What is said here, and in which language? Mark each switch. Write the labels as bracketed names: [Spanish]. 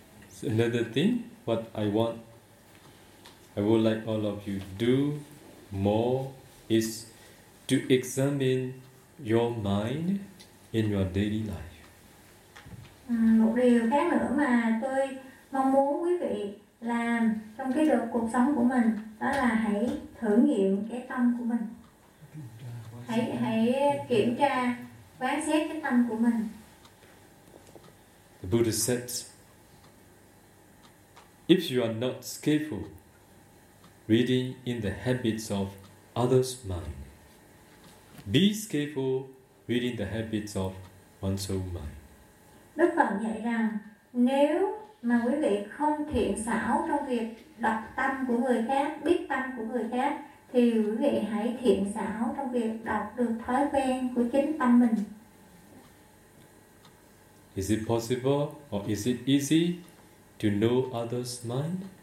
[English] So another thing, what I want, I would like all of you to do more is to examine your mind in your daily life. [Vietnamese] Một điều khác nữa mà tôi mong muốn quý vị làm trong cái được cuộc sống của mình, đó là hãy thử nghiệm cái tâm của mình. Hãy kiểm tra, quán xét cái tâm của mình. [English] The Buddha said, if you are not skillful reading in the habits of others' mind, be skillful reading the habits of one's own mind. [Vietnamese] Đức Phật dạy rằng nếu mà quý vị không thiện xảo trong việc đọc tâm của người khác, biết tâm của người khác, thì quý vị hãy thiện xảo trong việc đọc được thói quen của chính tâm mình. [English] Is it possible or is it easy to know others' mind?